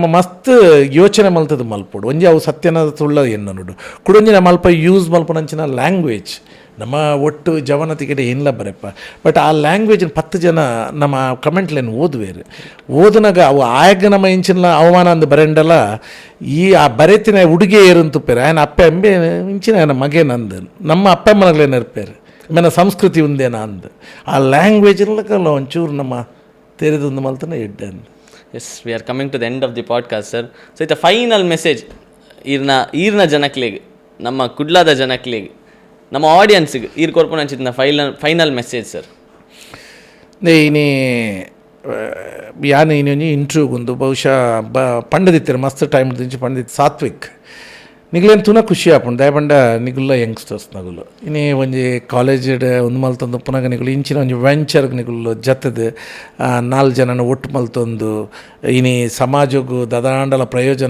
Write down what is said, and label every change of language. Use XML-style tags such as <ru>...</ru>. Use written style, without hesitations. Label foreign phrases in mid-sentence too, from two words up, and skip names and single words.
<tcy>ಮಸ್ತ್ ಯೋಚನೆ ಮಲ್ತದ್ದು ಮಲ್ಪೋಡು ಒಂಜಿ ಅವು ಸತ್ಯನ ತುಳ್ಳ ಎನ್ನ ನೋಡು ಕುಡೊಂಜಿನ ಮಲ್ಪ ಯೂಸ್ ಮಲ್ಪನಂಚಿನ ಲ್ಯಾಂಗ್ವೇಜ್ ನಮ್ಮ ಒಟ್ಟು ಜವನತಿಗೆ ಏನಿಲ್ಲ ಬರಪ್ಪ ಬಟ್ ಆ ಲ್ಯಾಂಗ್ವೇಜಿನ 10 ಜನ ನಮ್ಮ ಕಮೆಂಟ್ಲೇನು ಓದುವೇರು ಓದಿನಾಗ ಅವು ಆಗ ನಮ್ಮ ಇಂಚಿನ ಅವಮಾನ ಅಂದು ಬರೆಂಡಲ್ಲ ಈ ಆ ಬರೆತಿನ ಹುಡುಗಿ ಏರಂತುಪ್ಪೇರು ఆయన ಅಪ್ಪ ಎಂಬೆ ಇಂಚಿನ ఆయన ಮಗೇನಂದು ನಮ್ಮ ಅಪ್ಪ ಮನಗಳೇನು ಇರ್ಪೇರು ಆಮೇಲೆ ಸಂಸ್ಕೃತಿ ಉಂದೇನ ಅಂದು ಆ ಲ್ಯಾಂಗ್ವೇಜ್ನಲ್ಲ ಒಂಚೂರು ನಮ್ಮ ತೆರೆದೊಂದು ಮಲ್ತನ ಎಡ್ಡೆ ಅಂದು</tcy> <en>yes we are coming to the end of the podcast sir so</en> <tcy>ಇತ್ತ ಫೈನಲ್ ಮೆಸೇಜ್ ಈರ್ನ ಜನಕ್ಲಿಗೆ ನಮ್ಮ ಕುಡ್ಲಾದ ಜನಕ್ಲಿಗೆ ನಮ್ಮ ಆಡಿಯನ್ಸಿಗೆ ಕೊರ್ಪುನ ಫೈನಲ್ ಮೆಸೇಜ್ ಸರ್ ಇನಿ ಯಾನ್ ಇನ್ನೊಂದು ಇಂಟ್ರ್ಯೂಗೊಂದು ಬಹುಶಃ ಪಂಡದಿತ್ತಾರೆ ಮಸ್ತ್ ಟೈಮ್ ದಿಂಚಿ ಪಂಡದಿತ್ತು ಸಾತ್ವಿಕ್ ನಿಗ್ಲೇನು ತುನ ಖುಷಿ ಆಪುಂಡು ದಯಪಂಡ ನಿಗುಲ್ಲ ಯಂಗ್ಸ್ಟರ್ಸ್ ನಗುಲು ಇನ್ನೇ ಒಂಜಿ ಕಾಲೇಜ್ ಒಂದು ಮಲ್ತೊಂದು ಪುನಗ ನಿಗುಲು ಇಂಚಿನ ಒಂಜಿ ವೆಂಚರ್ಗೆ ನಿಗುಲು ಜತ್ತದು 4 ಜನನ ಒಟ್ಟು ಮಲ್ತೊಂದು ಇನಿ ಸಮಾಜಗೂ ದದಾಂಡಲ ಪ್ರಯೋಜನ</tcy>